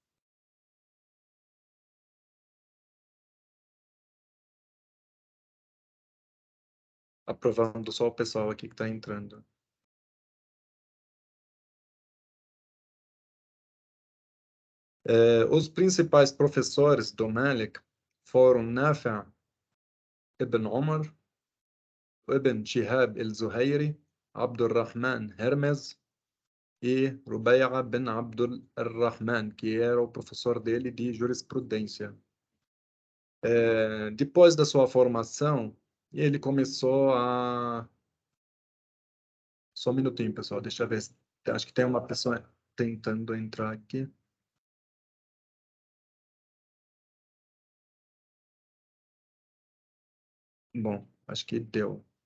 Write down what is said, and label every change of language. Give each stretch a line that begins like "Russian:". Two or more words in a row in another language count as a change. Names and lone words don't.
Portuguese: Aprovando só o pessoal aqui que está entrando. Os principais professores do Malik foram Nafi' ibn Umar, Ibn Shihab el-Zuhairi, Abdurrahman Hermes e Rubai'a bin Abdul Rahman, que era o professor dele de jurisprudência. Depois da sua formação, ele começou a... Só um minutinho, pessoal, deixa eu ver. Acho que tem uma pessoa tentando entrar aqui. Bom, acho que deu.